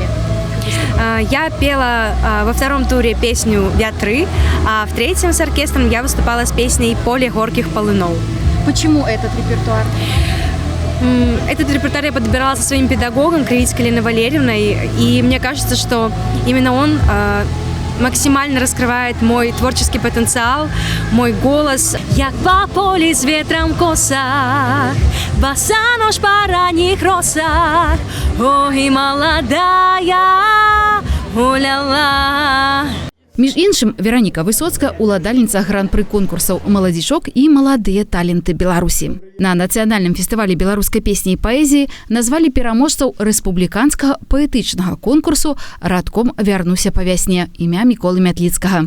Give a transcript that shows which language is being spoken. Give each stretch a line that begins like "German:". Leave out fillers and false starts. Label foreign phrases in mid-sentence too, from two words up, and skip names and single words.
Russian: Я пела во втором туре песню «Вятры», а в третьем с оркестром я выступала с песней «Поле горьких полынов». Почему этот репертуар? Этот репертуар я подбирала со своим педагогом, Кривицкой Еленой Валерьевной, и мне кажется, что именно он максимально раскрывает мой творческий потенциал, мой голос.
Belarusian: Як по полі з ветром косах, боса нож по ранних росах, ой, молодая, гуляла. Між іншым, Вераніка Высоцкая – уладальніца гран-пры конкурсаў «Маладзічок» і «Маладыя таленты Беларусі». На нацыянальным фестывалі беларускай песні і паэзіі назвалі пераможцаў рэспубліканскага паэтычнага конкурсу «Радком вярнуся па вясне» імя Міколы Мятліцкага.